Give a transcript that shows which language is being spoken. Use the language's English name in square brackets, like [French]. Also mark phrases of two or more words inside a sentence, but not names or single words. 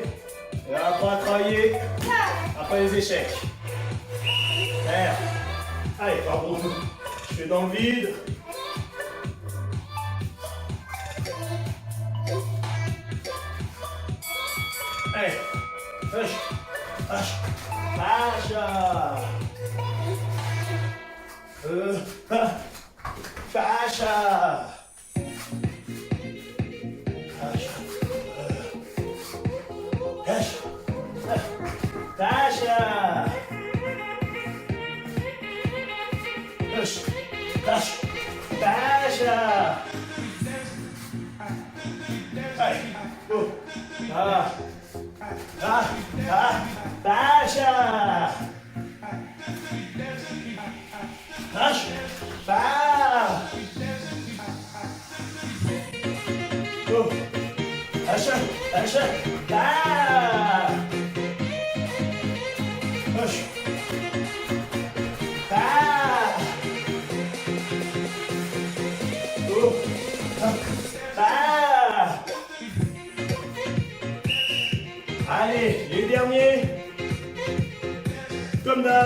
[French] Et on apprend à travailler après les échecs. Merde. Allez, pardon. Je fais dans le vide. Allez. [English] Hush. Hush. Pacha. Pacha. Tasha! Push! Push! Tasha! Allez, go! Ah! Ah! Ah! Tasha! Push! Ah! Go! Tasha! Tasha! Ah! Push. Ah. Oh. Ah. [French] Allez, les derniers. Comme d'hab.